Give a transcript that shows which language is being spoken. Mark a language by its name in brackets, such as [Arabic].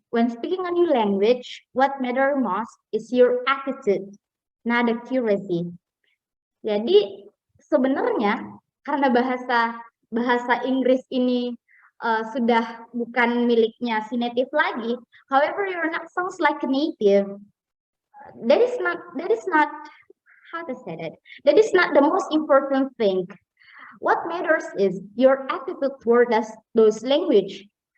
[English] When speaking a new language, what matters most is your attitude, not accuracy. Jadi [Indonesian] sebenarnya karena bahasa Inggris ini sudah bukan miliknya si native lagi. [English] However, your not sounds like a native. That is not how to say that. That is not the most important thing. What matters is your attitude toward those language.